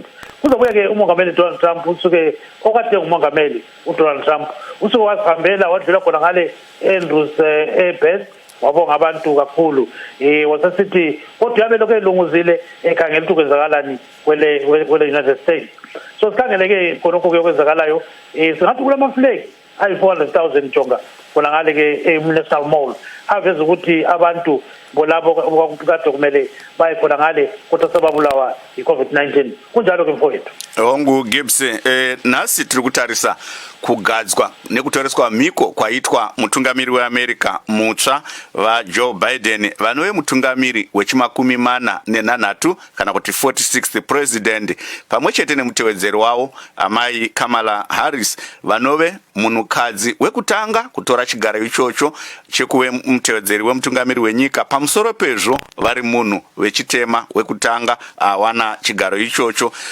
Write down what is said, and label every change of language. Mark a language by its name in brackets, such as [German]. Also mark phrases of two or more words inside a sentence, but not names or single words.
[North Ndebele] Kuzobuya ke umongameli Donald Trump usuke okade ngumongameli uDonald Trump usuke wasihambela wadlula khona ngale Andrews Airport wabonga abantu kakhulu wasesithi kodwa yabe lokho elunguzile ekhangela ukuthi kwenzakalani kwele United States. So sikhangele ke khonokho kuyenzakalayo singathi kulama flag ayi 400,000 jonga khona ngale ke National Mall aveza ukuthi abantu bolabo kade kumele baye khona ngale kodwa sebabulawa iCovid-19 kunjalo ke mfowethu. [Shona] Hongu Gibbs nasi tiri kutarisa kugadzwa nekutoreswa miko kwaitwa mutungamiri weAmerica mutsva vaJoe Biden vanove mutungamiri wechimakumi mana nenhanhatu kana kuti [English] 46th president [Shona] pamwe chete nemutevedzeri wavo amai Kamala Harris vanove munhukadzi wekutanga kutora chigaro ichocho chekuve mutevedzeri wemutungamiri wenyika pamusoro pezvo vari munhu vechitema wekutanga awana chigaro ichocho.